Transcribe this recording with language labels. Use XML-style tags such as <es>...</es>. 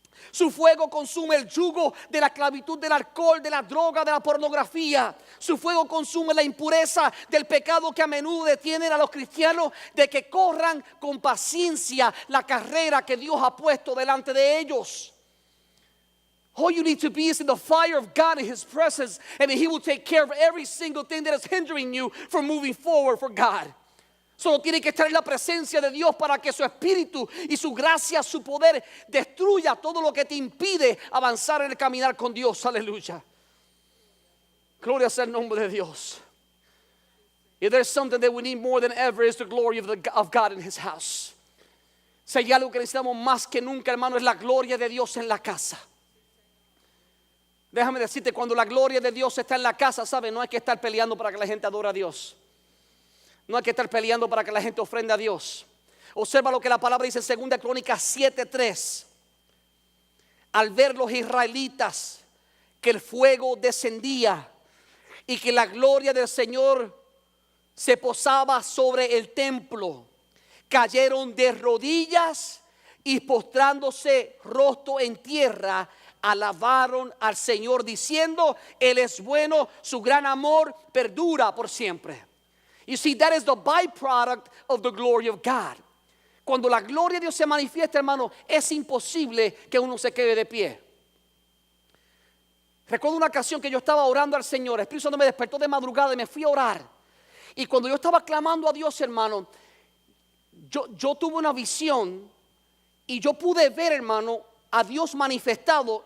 <es>Su fuego consume el yugo de la esclavitud del alcohol, de la droga, de la pornografía. Su fuego consume la impureza del pecado que a menudo detienen a los cristianos de que corran con paciencia la carrera que Dios ha puesto delante de ellos.</es> <en>All you need to be is in the fire of God in His presence, and He will take care of every single thing that is hindering you from moving forward for God.</en> <es>Solo tiene que estar en la presencia de Dios para que su espíritu y su gracia, su poder destruya todo lo que te impide avanzar en el caminar con Dios. Aleluya. Gloria sea el nombre de Dios.</es> <en>If there's something that we need more than ever, is the glory of God in His house.</en> <es>Si hay algo que necesitamos más que nunca, hermano, es la gloria de Dios en la casa. Déjame decirte, cuando la gloria de Dios está en la casa, ¿sabes? No hay que estar peleando para que la gente adore a Dios. No hay que estar peleando para que la gente ofrenda a Dios. Observa lo que la palabra dice en 2 Crónicas 7:3. Al ver los israelitas que el fuego descendía y que la gloria del Señor se posaba sobre el templo, cayeron de rodillas y postrándose rostro en tierra, alabaron al Señor diciendo: Él es bueno, su gran amor perdura por siempre.</es> <en>You see, that is the byproduct of the glory of God.</en> <es>Cuando la gloria de Dios se manifiesta, hermano, es imposible que uno se quede de pie. Recuerdo una ocasión que yo estaba orando al Señor. El Espíritu Santo me despertó de madrugada y me fui a orar. Y cuando yo estaba clamando a Dios, hermano, yo tuve una visión y yo pude ver, hermano, a Dios manifestado.</es>